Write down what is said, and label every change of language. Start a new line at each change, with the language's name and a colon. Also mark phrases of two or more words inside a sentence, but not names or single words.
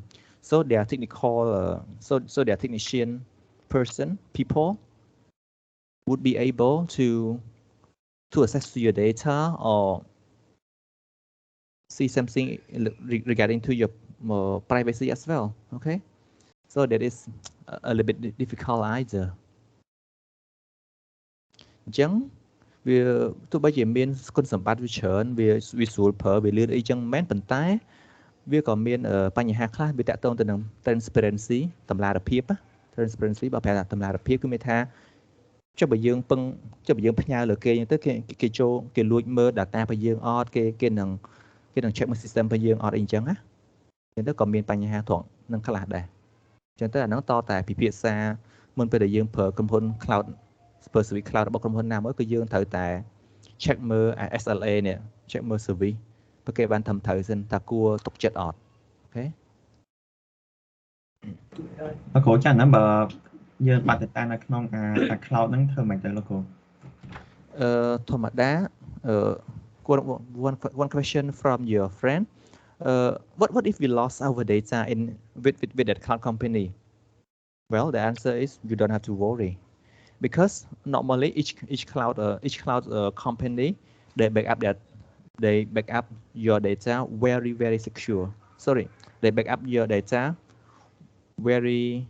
English: So their technical, so their technician people would be able to access to your data or see something regarding to your privacy as well. Okay, so that is a little bit difficult either.
Khmer: អញ្ចឹងវាទោះបីជាមានគុណសម្បត្តិវាច្រើនវាស្រួលប្រើវាលឿនអីចឹងមែនប៉ុន្តែវាក៏មានបញ្ហាខ្លះវាតាក់ទងទៅនឹង transparency តម្លា ភាព transparency បើប្រាប់ថាតម្លាភាពគឺមានថាចុះបើយើងផ្ញើលើគេអញ្ចឹងទៅគេចូលគេលួចមើល data របស់យើងអត់គេនឹង check មើល system របស់យើងអត់អីអញ្ចឹងណាអញ្ចឹងទៅក៏មានបញ្ហាត្រង់នឹងខ្លះដែរអញ្ចឹងទៅអាហ្នឹងតតែពិភាក្សាមុនពេលដែលយើងប្រើក្រុមហ៊ុន cloud
English: service cloud
Khmer: របស់ក្រុមហ៊ុនណាមួយគឺយើងត្រូវតែ check មើល SLA នេះ check មើល service បើគេបានធ្វើត្រូវសិនថាគួរទុកចិត្តអត់អូខេ លោកគ្រូចា៎ណាបើយើងបាត់ data នៅក្នុងអា cloud ហ្នឹងធ្វើមិនទៅលោកគ្រូ
English: ធម្មតា one question from your friend what if we lost our data in with that cloud company well the answer is you don't have to worry because normally each cloud company they back up your data very secure sorry they back up your data very